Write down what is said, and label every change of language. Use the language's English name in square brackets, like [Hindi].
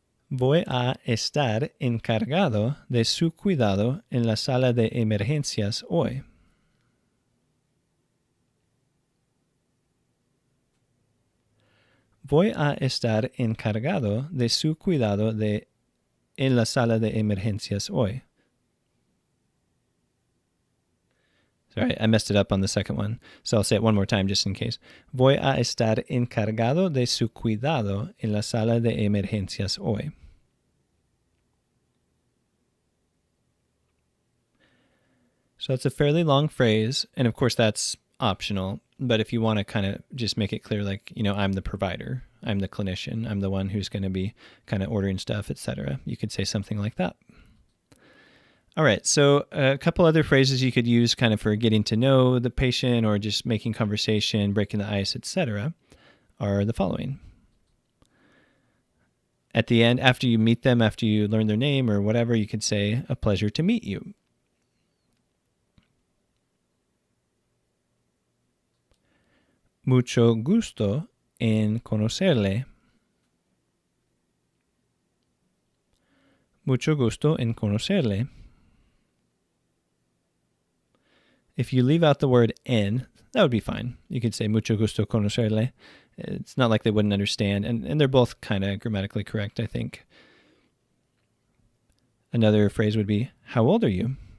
[Spanish] Voy a estar encargado de su cuidado en la sala de emergencias hoy. Voy a estar encargado de su cuidado en la sala de emergencias hoy. [English] Sorry, I messed it up on the second one, so I'll say it one more time just in case. [Spanish] Voy a estar encargado de su cuidado en la sala de emergencias hoy. [English] So it's a fairly long phrase, and of course that's optional, but if you want to kind of just make it clear, like, I'm the provider, I'm the clinician. I'm the one who's going to be kind of ordering stuff, etc. You could say something like that. All right, so a couple other phrases you could use kind of for getting to know the patient or just making conversation, breaking the ice, etc. are the following. At the end, after you meet them, after you learn their name or whatever, you could say, a pleasure to meet you. [Spanish] Mucho gusto en conocerle. Mucho gusto en conocerle. [English] If you leave out the word en, that would be fine. You could say [Spanish] mucho gusto conocerle. [English] It's not like they wouldn't understand. And they're both kind of grammatically correct, I think. Another phrase would be, how old are you?